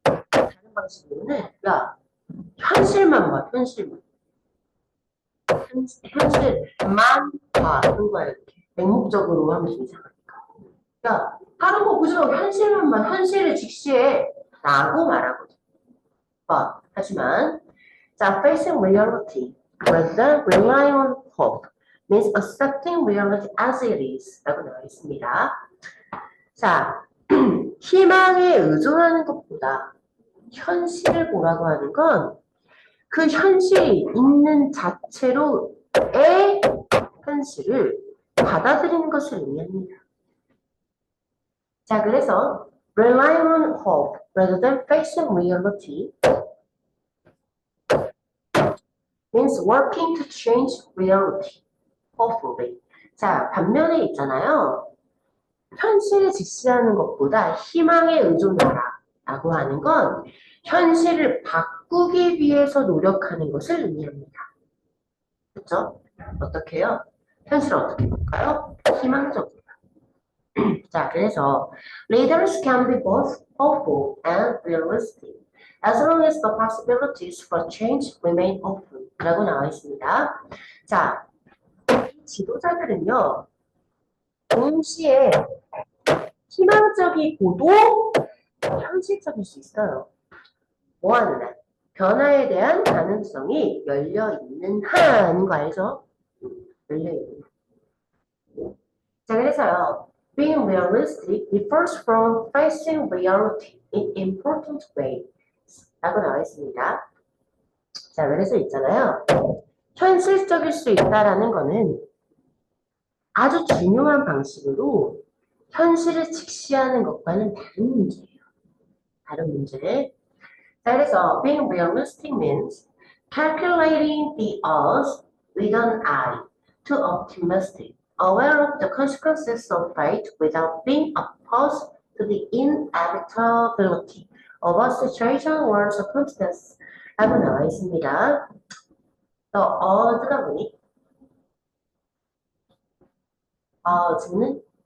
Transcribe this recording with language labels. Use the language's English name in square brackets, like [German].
[Korean] 다른 방식으로는 야, 현실만 봐, 현실만. 현실만 봐. 하는 거야, 이렇게. 맹목적으로 하면 좀 이상하니까. 야, 다른 거 보지 말고 현실만 봐. 현실을 직시해. 라고 말하거든. 봐. 하지만, 자, [English] facing reality rather than relying on hope means accepting reality as it is. [Korean] 라고 나와 있습니다. 자, 희망에 의존하는 것보다 현실을 보라고 하는 건 그 현실이 있는 자체로의 현실을 받아들이는 것을 의미합니다. 자, 그래서 [English] relying on hope rather than facing reality means working to change reality, hopefully. [Korean] 자, 반면에 있잖아요. 현실을 직시하는 것보다 희망에 의존하라 라고 하는 건 현실을 바꾸기 위해서 노력하는 것을 의미합니다. 그렇죠? 어떻게 해요? 현실을 어떻게 볼까요? 희망적으로. 자, 그래서 [English] leaders can be both hopeful and realistic as long as the possibilities for change remain open [Korean] 라고 나와 있습니다. 자, 지도자들은요, 동시에 희망적이고도 현실적일 수 있어요. 뭐 하는 한? 변화에 대한 가능성이 열려있는 한인 거 알죠? 열려있는 한. 자, 그래서요. [English] Being realistic differs from facing reality in important ways [Korean] 라고 나와 있습니다. 자, 그래서 있잖아요. 현실적일 수 있다라는 거는 아주 중요한 방식으로 현실을 직시하는 것과는 다른 문제예요. 다른 문제. 자, 그래서 [English] being realistic means calculating the odds with an eye to optimistic, aware of the consequences of fate without being opposed to the inevitability of a situation or circumstance [Korean] 라고 나와 있습니다. The odd가 뭐니? odd는